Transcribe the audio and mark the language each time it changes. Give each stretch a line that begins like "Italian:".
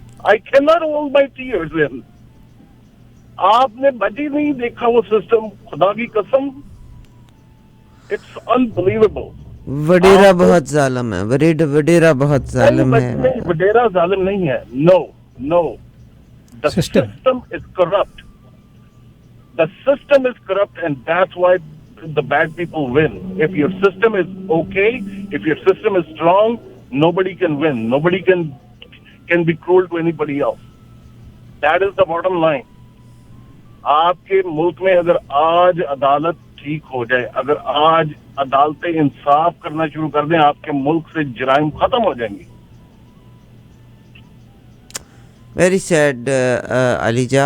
English: I cannot hold my tears in.
Urdu: آپ نے بجی نہیں دیکھا وہ سسٹم, خدا کی قسم,
English: it's unbelievable.
Urdu: وڈیرا بہت ظالم ہے, وڈیرا بہت ظالم ہے. نہیں, وڈیرا ظالم نہیں ہے.
English: No. The system is corrupt. The system is corrupt and that's why the bad people win. If your system is okay, if your system is strong, nobody can win. Nobody can be cruel to anybody else. That is the bottom line.
Urdu: آپ کے ملک میں اگر آج عدالت ٹھیک ہو جائے, اگر آج عدالتیں انصاف کرنا شروع کر دیں, آپ کے ملک سے جرائم ختم ہو جائیں گے.
English: Very sad علی جا.